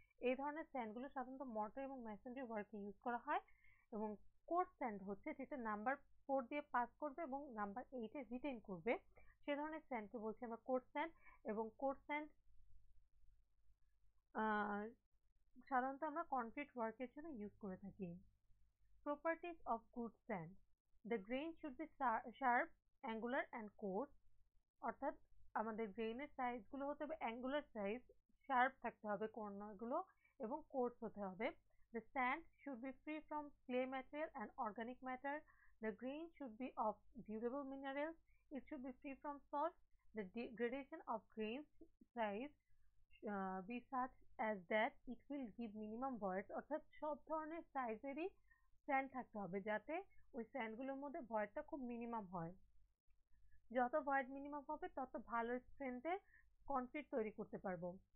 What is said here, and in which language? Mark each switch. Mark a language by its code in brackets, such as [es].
[bn] এই ধরনের স্যান্ডগুলো সাধারণত মর্টার এবং ম্যাসনরি ওয়ার্কে ইউজ করা হয়। এবং কোর্স স্যান্ড হচ্ছে যেটা নাম্বার 4 দিয়ে পাস করবে এবং নাম্বার 8-এ রিটেইন করবে, সে ধরনের স্যান্ডকে বলছি আমরা কোর্স স্যান্ড। এবং কোর্স স্যান্ড সাধারণত আমরা কনক্রিট ওয়ার্কের জন্য ইউজ করে থাকি। [en] Properties of good sand. The grain should be sharp, angular and coarse. [bn] অর্থাৎ আমাদের গ্রেইনের সাইজগুলো হতে হবে অ্যাঙ্গুলার সাইজ, শার্প থাকতে হবে কর্নারগুলো এবং কোর্স হতে হবে। [en] The sand should be free from clay material and organic matter. The grain should be of durable minerals. It should be free from salt. The gradation of grains size be such as that it will give minimum voids, [bn] অর্থাৎ সব ধরনের সাইজেরই sand থাকতে হবে যাতে ওই স্যান্ডগুলোর মধ্যে ভয়েডটা খুব minimum হয়। যত ভয়েড মিনিমাম হবে তত ভালো স্ট্রেংথের কনক্রিট তৈরি করতে পারবো।